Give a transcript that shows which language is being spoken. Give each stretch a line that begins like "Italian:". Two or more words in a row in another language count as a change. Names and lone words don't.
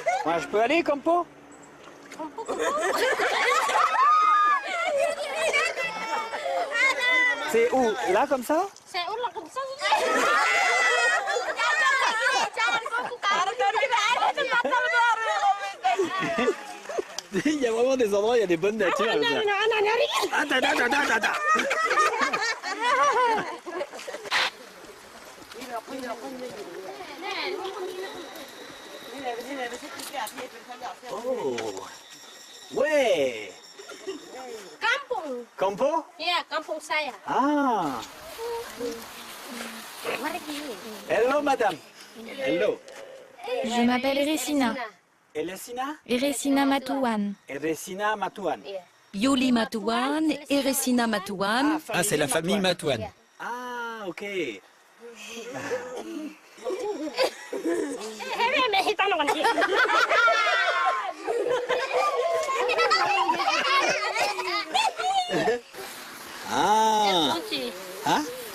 French: Moi, je peux aller, Campo? C'est où? Là, comme ça?
Indonesian: Saya ulang ke sana.
French: Il y a vraiment des endroits, il y a des bonnes natures. comme ça. Oh, ouais.
Indonesian: Kampung.
French: Campo?
Indonesian: Ya, kampung saya. Ah. Mari sini.
French: Hello, madame. Hello. Je m'appelle Eresina. Eresina? Eresina Matuan. Eresina Matuan. Yuli Matuan, Eresina Matuan. Ah, c'est la famille Matuan. Ah, ok. Ah. Hein?